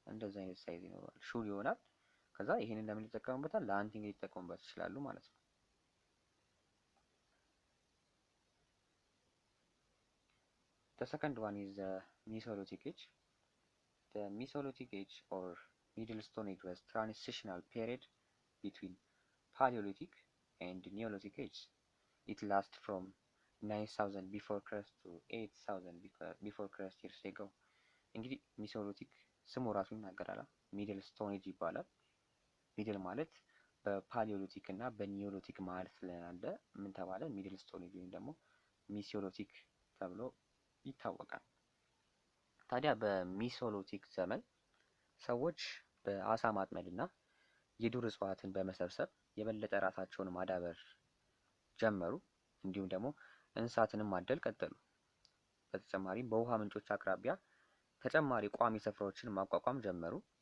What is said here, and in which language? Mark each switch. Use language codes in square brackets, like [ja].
[am] እንደዛ አይነት ሳይዝ ይኖረዋል። ሹል ይሆናል። ከዛ ይሄንን ለምን ይጠቀሙበታል? ለአንቲንግ ሊጠቀሙበት ይችላሉ ማለት ነው። [en] The second one is the Mesolithic age. The Mesolithic age or Middle Stone Age was transitional period between Paleolithic and Neolithic age. It lasts from 9000 before Christ to 8000 before Christ years ago. [am] እንግዲህ ሚሶሎቲክ ስሙ ራሱ ይናገራል። ሚድል ስቶን ኤጅ ይባላል። ሚድል ማለት በፓሊዮሊቲክ እና በኒዮሎቲክ መሀል ስላለ ምን ተባለ? ሚድል ስቶን ኤጅ ወይም ደግሞ ሚሶሎቲክ ተብሎ ይታወቃል። ታዲያ በሚሶሎቲክ ዘመን ሰዎች በአሳ ማጥመድ እና የዱር እጽዋትን በመሰብሰብ የበለጠ ራሳቸውን ማዳበር ጀመሩ። እንዲሁም ደግሞ እንስሳትንም ማደል ቀጠሉ። በተጨማሪም በውሃ ምንጮች አቅራቢያ ተጨማሪ ቋሚ ስፍራዎችን ማቋቋም ጀመሩ